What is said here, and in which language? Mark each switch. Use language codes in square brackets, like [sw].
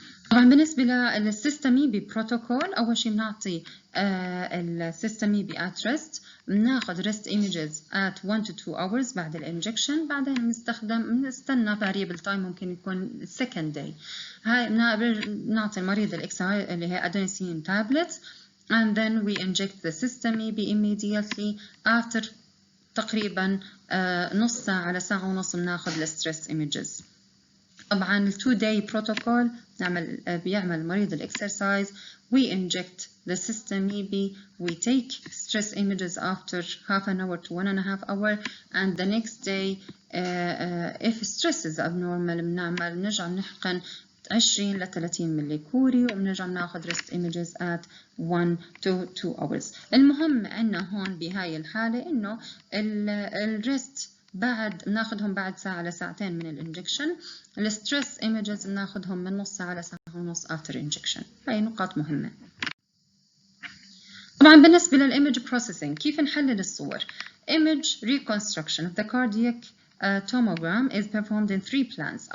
[ar] طبعا بالنسبة للسيستمي ببروتوكول، أول شيء بنعطي السيستمي بات ريست، بناخذ ريست ايمجز [en] at 1 to 2 hours [ar] بعد الانجكشن، بعدين بنستنى variable time ممكن يكون second day. هاي بنعطي المريض الاكساي اللي هي ادينوسين تابلتس [en] and then we inject the systemi immediately after [ar] تقريبا نص ساعة لساعة ونص بناخذ الستريس ايمجز. [en] طبعا ال 2-day protocol [ar] بيعمل المريض الاكسرسايز، [en] we inject the system EB, we take stress images after half an hour to 1.5 hours, and the next day if stress is abnormal [ar] بنرجع نحقن 20 ل 30 ملي كوري، وبنرجع ناخذ [en] rest images at 1 to 2 hours. [ar] المهم عندنا هون بهاي الحالة إنه الريست بعد بناخذهم بعد ساعة لساعتين من الانجكشن، الستريس ايمجز بناخذهم من نص ساعة لساعة ونص [en] after injection. [ar] هاي نقاط مهمة. طبعا بالنسبة للايمج بروسيسنج كيف نحلل الصور؟ [en] image reconstruction of the cardiac tomogram is performed in 3 plans.